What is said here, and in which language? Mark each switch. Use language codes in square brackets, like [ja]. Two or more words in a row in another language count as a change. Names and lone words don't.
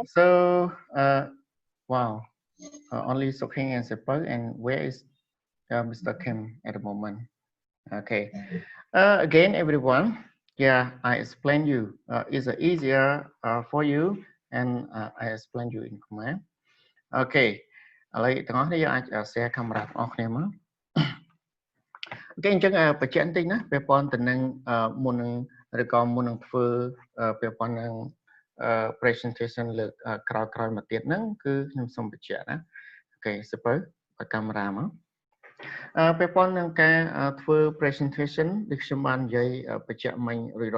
[en] so wow, only Soking and Sepal, and where is Mr. Kim at the moment? Okay. Again, everyone, yeah, I explain you. It's easier for you, and I explain you in Khmer. [km] Okay. ឥឡូវទាំងអស់គ្នាយើងអាច [en] share camera [km] ទាំងអស់គ្នាមក Okay អញ្ចឹងបញ្ជាក់បន្តិចណាពាក់ព័ន្ធទៅនឹងមុននឹងឬក៏មុននឹងធ្វើពាក់ព័ន្ធនឹងpresentation លើកក្រោយៗមកទៀតហ្នឹងគឺខ្ញុំសូមបញ្ជាក់ណា Okay សៀវភៅបើកាមេរ៉ាមក ពាក់ព័ន្ធនឹងការធ្វើ presentation ដូចខ្ញុំបាននិយាយបញ្ជាក់មិញរួចរា